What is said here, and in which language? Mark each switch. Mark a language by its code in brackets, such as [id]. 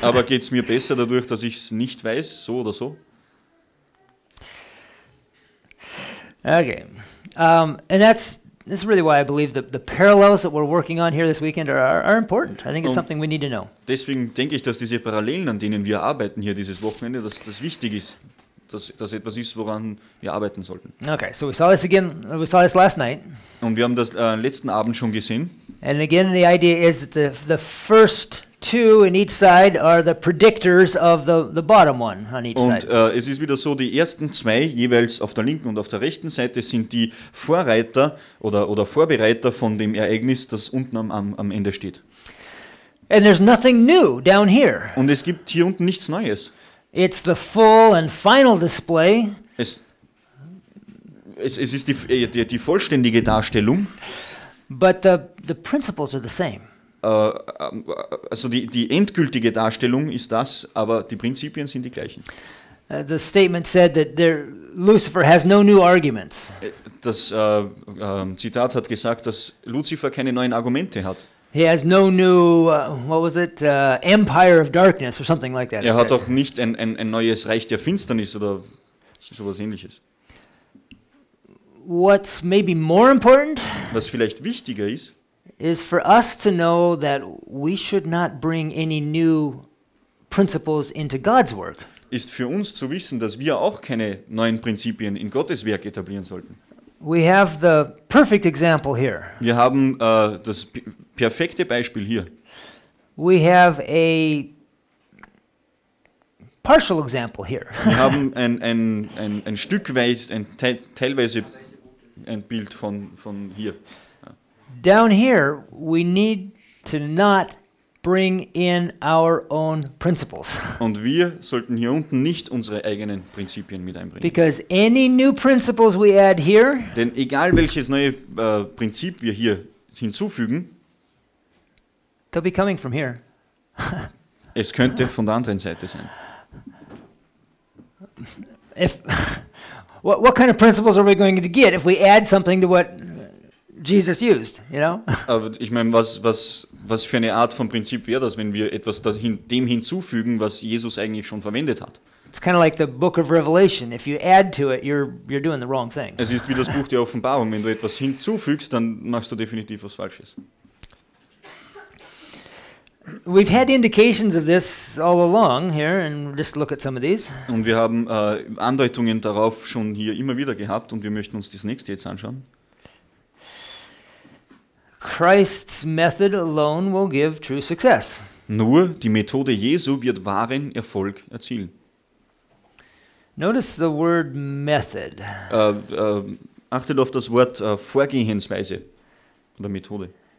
[de] Aber geht es mir besser dadurch, dass ich es nicht weiß, so oder so? [en] Okay. And this is really why I believe that the parallels that we're working on here this weekend are important. I think it's Um, something we need to know. [de] Deswegen denke ich, dass diese Parallelen, an denen wir arbeiten hier dieses Wochenende, dass das wichtig ist, dass das etwas ist, woran wir arbeiten sollten. [en] Okay, so we saw this last night. [de] Und wir haben das letzten Abend schon gesehen. [en] And again, the idea is that the first two in each side are the predictors of the bottom one on each [de] Und [en] side. [de] es ist wieder so, die ersten zwei, jeweils auf der linken und auf der rechten Seite, sind die Vorreiter oder Vorbereiter von dem Ereignis, das unten am Ende steht. [en] And there's nothing new down here. [de] Und es gibt hier unten nichts Neues. [en] It's the full and final display [de] Es ist die vollständige Darstellung, [en] but the principles are the same. [de] also die endgültige Darstellung ist das, aber die Prinzipien sind die gleichen. [en] The statement said that Lucifer has no new arguments. [de] Das Zitat hat gesagt, dass Luzifer keine neuen Argumente hat. [en] He has no new, empire of darkness or something like that. it [de] Er hat [en] said. [de] auch nicht ein neues Reich der Finsternis oder sowas ähnliches. [en] What's maybe more important [de] Was vielleicht wichtiger ist, [en] is for us to know that we should not bring any new principles into God's work. [de] ist für uns zu wissen, dass wir auch keine neuen Prinzipien in Gottes Werk etablieren sollten. [en] We have the perfect example here. [de] Wir haben das perfekte Beispiel hier. [en] We have a partial example here. [de] Wir haben ein Stückweise, teilweise ein Bild von hier. [en] Down here, we need to not bring in our own principles. [de] Und wir sollten hier unten nicht unsere eigenen Prinzipien mit einbringen. [en] Because any new principles we add here [de] Denn egal welches neue Prinzip wir hier hinzufügen, [en] they'll be coming from here. [de] es könnte von der anderen Seite sein. [en] If what kind of principles are we going to get if we add something to what Jesus used, you know? [de] Aber ich meine, was für eine Art von Prinzip wäre das, wenn wir etwas dem hinzufügen, was Jesus eigentlich schon verwendet hat? [en] It's kind of like the book of Revelation. If you add to it, you're doing the wrong thing. [de] Es ist wie das Buch der Offenbarung. Wenn du etwas hinzufügst, dann machst du definitiv was Falsches. [en] We've had indications of this all along here, and just look at some of these. [de] Und wir haben Andeutungen darauf schon hier immer wieder gehabt und wir möchten uns das nächste jetzt anschauen. [en] Christ's method alone will give true success. [de] Nur die Methode Jesu wird wahren Erfolg erzielen. [en] Notice the word method. [de] Achtet auf das Wort Vorgehensweise oder Methode.